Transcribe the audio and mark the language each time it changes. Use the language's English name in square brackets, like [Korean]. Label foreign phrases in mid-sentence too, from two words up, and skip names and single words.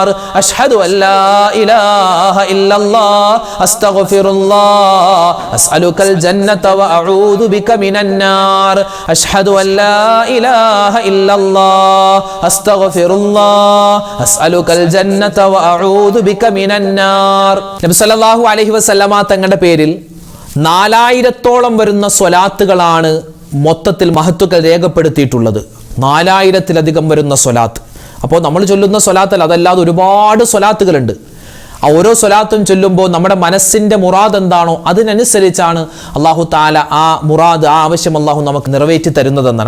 [Arabic] أشهد أن لا إله إلا الله أستغفر الله أسألك الجنة وأعوذ بك من النار. أشهد أن لا إله إلا الله أستغفر الله أسألك الجنة وأعوذ بك من النار. [Malayalam] നബി [Arabic] صلى الله عليه وسلم [Malayalam] തങ്ങളുടെ പേരിൽ 4000-ഓളം വരുന്ന സ്വലാത്തുകളാണ് മൊത്തത്തിൽ മഹത്തുക്കൾ രേഖപ്പെടുത്തിയിട്ടുള്ളത്. 4000-ലധികം വരുന്ന സ്വലാത്ത്. അപ്പോൾ നമ്മൾ ചൊല്ലുന്ന സ്വലാത്തല്ല, അതല്ലാതെ ഒരുപാട് സ്വലാത്തുകളുണ്ട്. ആ ഓരോ സ്വലാത്തും ചൊല്ലുമ്പോൾ നമ്മുടെ മനസ്സിൻ്റെ മുറാദ് എന്താണോ അതിനനുസരിച്ചാണ് [Arabic] الله تعالى [Malayalam] ആ മുറാദ്, ആ ആവശ്യം അള്ളാഹു നമുക്ക് നിറവേറ്റി തരുന്നതെന്നാണ്.